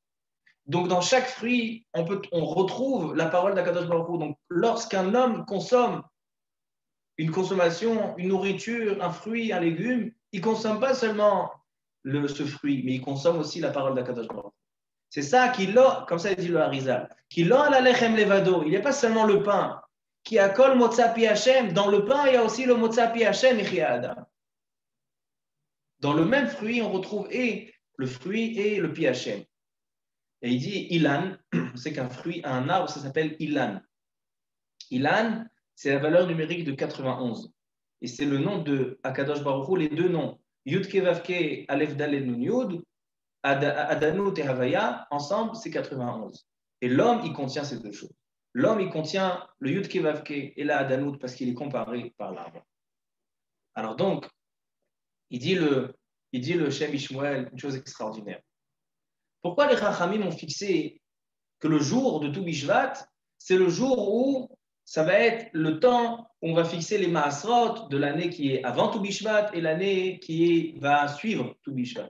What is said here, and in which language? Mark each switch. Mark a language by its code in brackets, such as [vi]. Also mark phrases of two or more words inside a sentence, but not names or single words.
[fr] Donc, dans chaque fruit, on retrouve la parole [he] הקדוש ברוך הוא. [fr] Donc, lorsqu'un homme consomme une consommation, une nourriture, un fruit, un légume, il ne consomme pas seulement ce fruit, mais il consomme aussi la parole [he] הקדוש ברוך הוא. [fr] C'est ça qui l'a, comme ça dit le Harizal, qui l'a [he] לא על הלחם לבדו. [fr] Il n'y a pas seulement le pain. Qui a [he] כל מוצא פי השם. [fr] Dans le pain, il y a aussi le [he] מוצא פי השם [fr] et adam. Dans le même fruit, on retrouve et le fruit et le [he] פי השם. [fr] Et il dit ilan, c'est qu'un fruit, un arbre, ça s'appelle ilan. Ilan, c'est la valeur numérique de 91. Et c'est le nom de [he] הקדוש ברוך הוא, [fr] les deux noms. [he] יוד קי ואו קי אלף דלת נון יוד, Adanout et Havaya, [fr] ensemble, c'est 91. Et l'homme, il contient ces deux choses. L'homme, il contient le [he] יוד קי ואו קי [fr] et la Adanout parce qu'il est comparé par l'arbre. Alors donc, il dit le Shem Ishmuel une chose extraordinaire. Pourquoi les Chachamim ont fixé que le jour de Tou Bishvat, c'est le jour où ça va être le temps où on va fixer les Maasrot de l'année qui est avant Tou Bishvat et l'année va suivre Tou Bishvat.